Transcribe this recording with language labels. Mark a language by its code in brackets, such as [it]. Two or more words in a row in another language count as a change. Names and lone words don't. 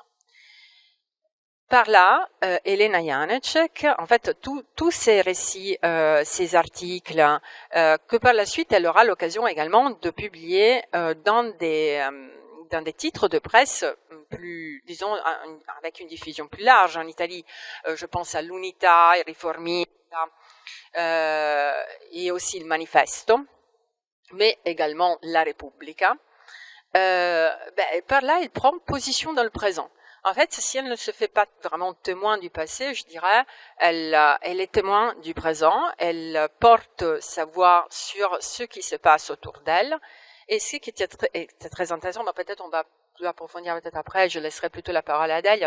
[fr] Par là, Elena Janecek, en fait, tous ces récits, ces articles, que par la suite elle aura l'occasion également de publier dans des titres de presse plus, disons, avec une diffusion plus large en Italie. Je pense à l'Unità, il Riformista, et aussi il Manifesto, mais également la Repubblica. Par là, il prend position dans le présent. En fait, si elle ne se fait pas vraiment témoin du passé, je dirais, elle est témoin du présent, elle porte sa voix sur ce qui se passe autour d'elle, et ce qui était très intéressant, peut-être on va plus approfondir peut-être après, je laisserai plutôt la parole à Delia.